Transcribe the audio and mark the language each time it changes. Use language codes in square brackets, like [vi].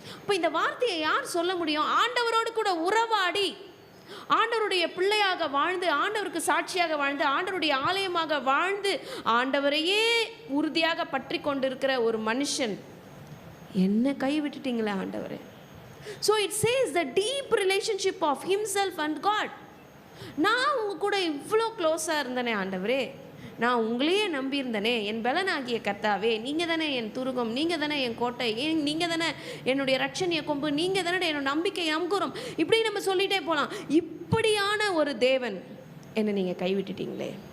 [ta] இப்போ இந்த வார்த்தையை யார் சொல்ல முடியும்? ஆண்டவரோடு கூட உறவாடி, ஆண்டவருடைய பிள்ளையாக வாழ்ந்து, ஆண்டவருக்கு சாட்சியாக வாழ்ந்து, ஆண்டவருடைய ஆலயமாக வாழ்ந்து, ஆண்டவரையே உறுதியாக பற்றி கொண்டிருக்கிற ஒரு மனுஷன், என்ன கைவிட்டுட்டீங்களே ஆண்டவரே. [en] So it says the deep relationship of himself and God. [ta] நான் உங்க கூட இவ்வளோ க்ளோஸாக இருந்தேனே ஆண்டவரே, நான் உங்களையே நம்பியிருந்தனே, என் பலனாகிய கர்த்தாவே, நீங்கள் தானே என் துருகம், நீங்கள் தானே என் கோட்டை, நீங்கள் தானே என்னுடைய ரட்சணிய கொம்பு, நீங்கள் தானே என்னோட நம்பிக்கை அங்குரம். இப்படி நம்ம சொல்லிகிட்டே போகலாம். இப்படியான ஒரு தேவன் என்னை நீங்கள் கைவிட்டுட்டீங்களே.